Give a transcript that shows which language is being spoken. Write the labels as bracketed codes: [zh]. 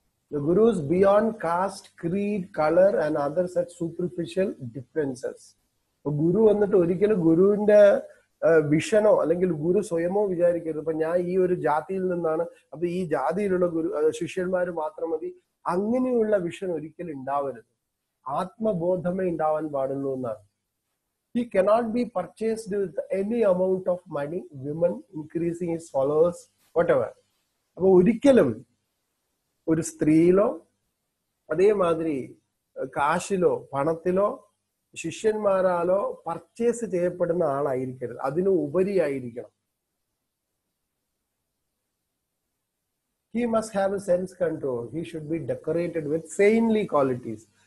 [en] The Gurus beyond caste, creed, color and other such superficial differences. [ml] ഗുരു വന്നിട്ട് ഒരിക്കലും ഗുരുവിന്റെ വിഷനോ അല്ലെങ്കിൽ ഗുരു സ്വയമോ വിചാരിക്കരുത്. ഇപ്പൊ ഞാൻ ഈ ഒരു ജാതിയിൽ നിന്നാണ്, അപ്പൊ ഈ ജാതിയിലുള്ള ശിഷ്യന്മാര് മാത്രം മതി, അങ്ങനെയുള്ള വിഷൻ ഒരിക്കലും ഉണ്ടാവരുത്. ആത്മബോധമേ ഉണ്ടാവാൻ പാടുള്ളൂ എന്നാണ്. [en] He cannot be purchased with any amount of money, women, increasing his followers, whatever. [ml] അപ്പൊ ഒരിക്കലും ഒരു സ്ത്രീയിലോ അതേമാതിരി കാശിലോ പണത്തിലോ ശിഷ്യന്മാരാലോ പർച്ചേസ് ചെയ്യപ്പെടുന്ന ആളായിരിക്കരുത്, അതിന് ഉപരിയായിരിക്കണം. [en] He must have a sense control. He should be decorated with saintly qualities.